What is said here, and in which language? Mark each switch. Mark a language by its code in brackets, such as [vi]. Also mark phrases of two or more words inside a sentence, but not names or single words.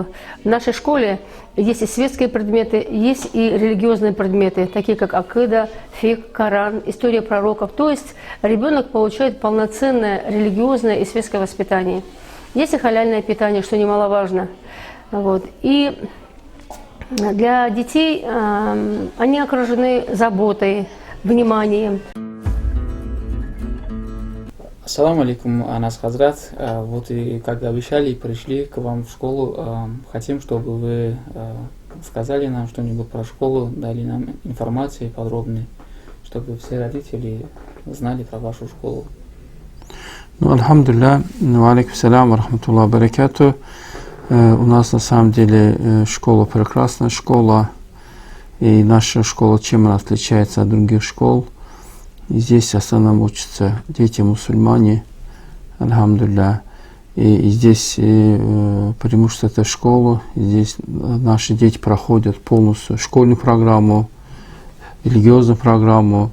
[ru] В нашей школе есть и светские предметы, есть и религиозные предметы, такие как акида, фикх, Коран, история пророков. То есть ребенок получает полноценное религиозное и светское воспитание. Есть и халяльное питание, что немаловажно. Вот. И для детей они окружены заботой, вниманием. [ar] السلام عليكم, [ru] Анас Хазрат. Вот и как обещали, пришли к вам в школу. Хотим, чтобы вы сказали нам что-нибудь про школу, дали нам информацию подробную, чтобы все родители знали про вашу школу. Ну, [ar] الحمد لله عليكم السلام رحمة الله بركاته. [ru] У нас на самом деле школа прекрасная школа. И наша школа чем она отличается от других школ? И здесь в основном учатся дети мусульмане, альхамдулилля. И здесь преимущество этой школы, здесь наши дети проходят полностью школьную программу, религиозную программу.